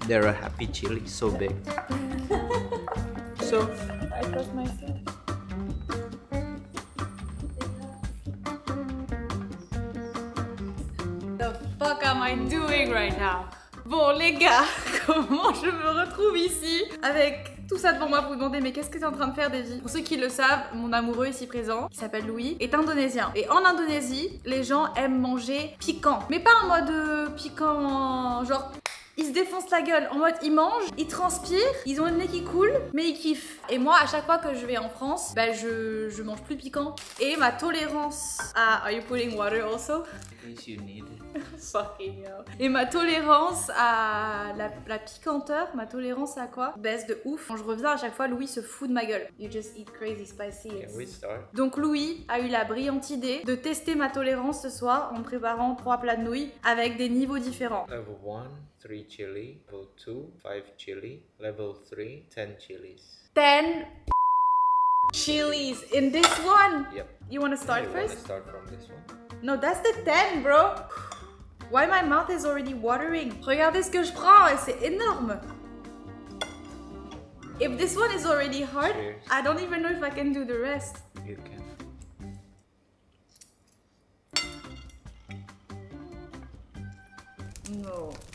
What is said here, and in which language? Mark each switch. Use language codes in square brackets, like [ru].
[en] They're a happy chili, so big. So, I cut myself. The fuck am I doing right now? [fr] Bon les gars, comment je me retrouve ici avec tout ça devant moi? Vous vous demandez mais qu'est-ce que tu es en train de faire, Davy? Pour ceux qui le savent, mon amoureux ici présent, qui s'appelle Louis, est indonésien. Et en Indonésie, les gens aiment manger piquant. Mais pas en mode piquant, genre... ils se défoncent la gueule, en mode ils mangent, ils transpirent, ils ont le nez qui coule, mais ils kiffent. Et moi, à chaque fois que je vais en France, bah je mange plus piquant. Et ma tolérance à... [en] Are you putting water also? In case you need it. Fucking hell. [fr] Et ma tolérance à la piquanteur, ma tolérance à quoi? Baisse de ouf. Quand je reviens à chaque fois, Louis se fout de ma gueule. [en] You just eat crazy spicy. Can we start? [fr] Donc Louis a eu la brillante idée de tester ma tolérance ce soir en préparant 3 plats de nouilles avec des niveaux différents. [en] Level 1, 3 chili. Level 2, 5 chili. Level 3, 10 chilies. 10 chilies in this one. Yep. You wanna start You first? wanna start from this one? No, that's the 10, bro. Why my mouth is already watering? [fr] Regardez ce que je prends, et c'est énorme. [en] If this one is already hard, Cheers. I don't even know if I can do the rest. You can. No.